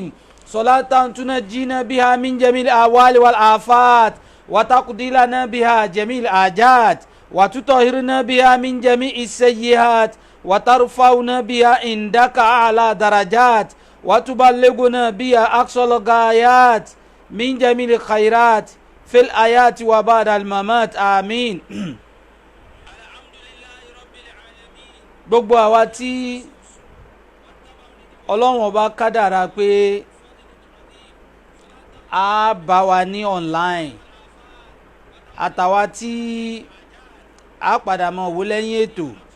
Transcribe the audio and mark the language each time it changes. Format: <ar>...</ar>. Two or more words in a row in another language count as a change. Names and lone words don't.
<ar>صلاة تنجينا بها من جميع الأهوال والآفات وتقضي لنا بها جميع الحاجات وتطهرنا بها من جميع السيئات وترفعنا بها عندك أعلى درجات وتبلغنا بها أقصى الغايات من جميع الخيرات في الآيات وبعد الممات آمين.</ar> <yo>gbogbo àwa tí Ọlọ́run ọba kádàrá pé a bá wa ní online àtàwa tí a padà mọ̀ wò lẹ́yìn ètò</yo>